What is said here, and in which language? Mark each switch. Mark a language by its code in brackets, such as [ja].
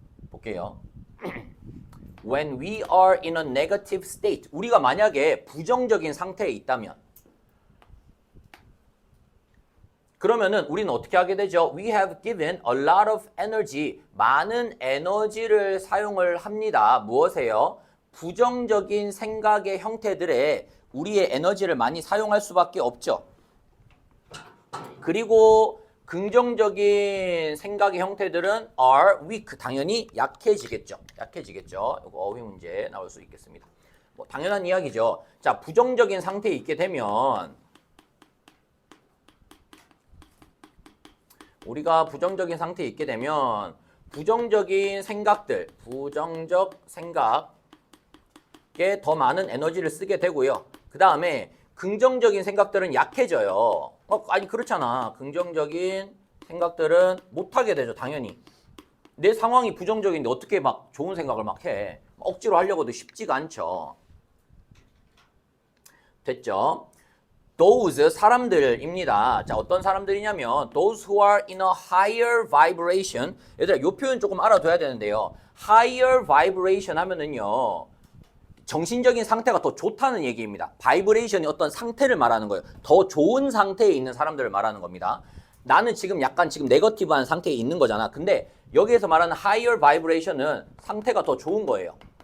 [ko] 볼게요. [en] When we are in a negative state, [ko] 우리가 만약에 부정적인 상태에 있다면 그러면은 우리는 어떻게 하게 되죠? [en] We have given a lot of energy. [ko] 많은 에너지를 사용을 합니다. 무엇에요? 부정적인 생각의 형태들에 우리의 에너지를 많이 사용할 수밖에 없죠. 그리고 긍정적인 생각의 형태들은 [en] are weak. [ko] 당연히 약해지겠죠. 약해지겠죠. 이거 어휘 문제 나올 수 있겠습니다. 뭐 당연한 이야기죠. 자, 부정적인 상태에 있게 되면 우리가 부정적인 상태에 있게 되면 부정적인 생각들, 부정적 생각에 더 많은 에너지를 쓰게 되고요. 그 다음에 긍정적인 생각들은 약해져요. 아니 그렇잖아. 긍정적인 생각들은 못하게 되죠. 당연히. 내 상황이 부정적인데 어떻게 막 좋은 생각을 막 해. 억지로 하려고 해도 쉽지가 않죠. 됐죠? Those 사람들입니다. 자, 어떤 사람들이냐면 [en] those who are in a higher vibration. [ko] 얘들아, 이 표현 조금 알아둬야 되는데요. [en] higher vibration [ko] 하면은요. 정신적인 상태가 더 좋다는 얘기입니다. 바이브레이션이 어떤 상태를 말하는 거예요. 더 좋은 상태에 있는 사람들을 말하는 겁니다. 나는 지금 약간 지금 네거티브한 상태에 있는 거잖아. 근데 여기에서 말하는 higher vibration은 상태가 더 좋은 거예요.